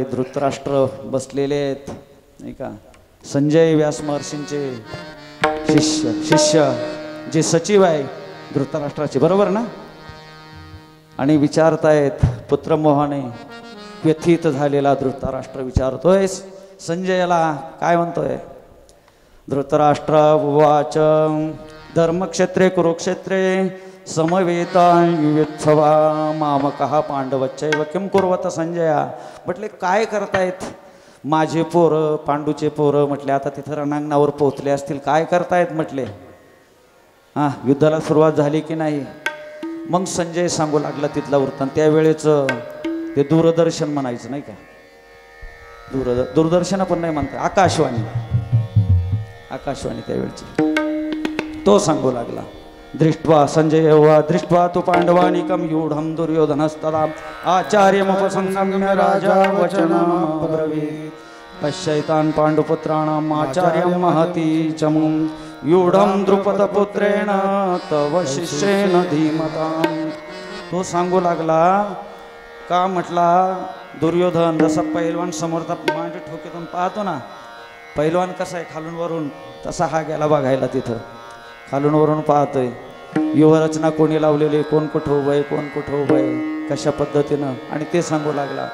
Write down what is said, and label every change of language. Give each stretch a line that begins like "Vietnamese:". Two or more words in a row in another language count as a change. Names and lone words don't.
Marathi: धृतराष्ट्र बसलेले आहेत, नाही का? संजय व्यास महर्षींचे शिष्य जे सचिव आहे धृतराष्ट्राचे, बरोबर ना? आणि विचारतायत पुत्र मोहाने व्यथित झालेला धृतराष्ट्र विचारतोय संजयाला, काय म्हणतोय?
Sanskrit: धृतराष्ट्र उवाच धर्मक्षेत्रे कुरुक्षेत्रे समवेतायुत्सवा मामकः पांडवच्चैव किं कुर्वत संजया.
Marathi: म्हटले काय करतायत माझे पोरं, पांडूचे पोरं? म्हटले आता तिथं रणांगणावर पोहोचले असतील, काय करतायत म्हटले? हां, युद्धाला सुरुवात झाली की नाही? मग संजय सांगू लागला तिथला वृत्तांत. त्यावेळेचं ते दूरदर्शन म्हणायचं, नाही का? दूरदर्शन पण नाही म्हणतात, आकाशवाणी त्यावेळची. तो सांगू लागला.
Sanskrit: दृष्ट्वा संजय वा दृष्ट्वा तु पांडवानिकं यूढं दुर्योधनस्तदा आचार्यमुपसंगम्य राजा वचनमब्रवीत् पश्यैतान् पाण्डुपुत्राणाम् आचार्यं महती चमुं यूढं द्रुपदपुत्रेण तव शिष्येन धीमताम्.
Marathi: तो सांगू लागला का? म्हटला दुर्योधन जसा पैलवान समोरचा मांडी ठोकीतून पाहतो ना, पैलवान कसा आहे खालून वरून, तसा हा गेला बघायला. तिथं खालून वरून पाहतोय. व्यूहरचना कोणी लावलेली, कोण कुठं उभं आहे, कोण कुठं उभं आहे, कशा पद्धतीनं, आणि ते सांगू लागला.